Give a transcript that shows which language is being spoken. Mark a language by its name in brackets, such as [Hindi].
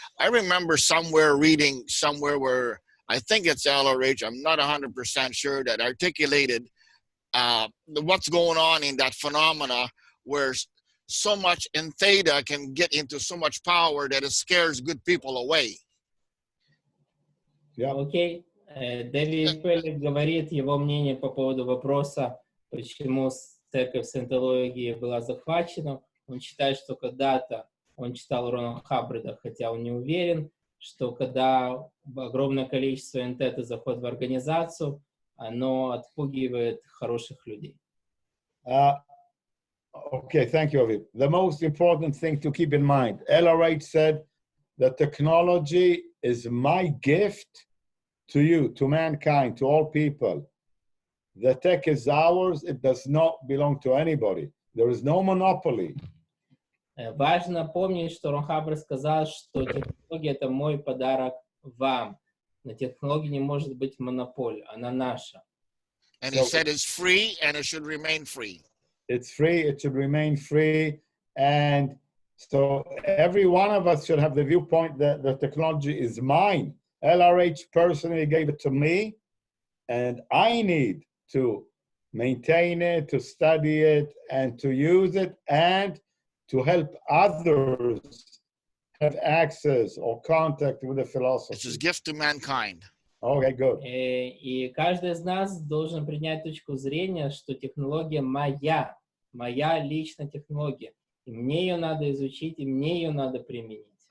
[English] I remember reading somewhere where I think it's LRH, I'm not 100% sure, that articulated what's going on in that phenomena where so much in theta can get into so much power that it scares good people away. [Russian] Окей. Дэвид Пеллик говорит его мнение по поводу вопроса, почему церковь саентологии была захвачена. Он считает, что когда-то он читал Рона Хаббарда, хотя он не уверен, что когда огромное количество энтета заходит в организацию, оно отпугивает хороших людей. [English] Okay, thank you, Aviv. The most important thing to keep in mind, LRH said that technology is my gift to you, to mankind, to all people. The tech is ours. It does not belong to anybody. There is no monopoly. [Russian] Важно помнить, что Рон Хаббард сказал, что технология — это мой подарок вам. На технологии не может быть монополии, она наша. [English] And he said it's free and it should remain free. It's free, it should remain free. And so every one of us should have the viewpoint that the technology is mine. LRH personally gave it to me, and I need to maintain it, to study it, and to use it, and to help others have access or contact with the philosophy. It's his gift to mankind. Okay, good. [Russian] И каждый из нас должен принять точку зрения, что технология моя личная технология. И мне ее надо изучить, и мне ее надо применить.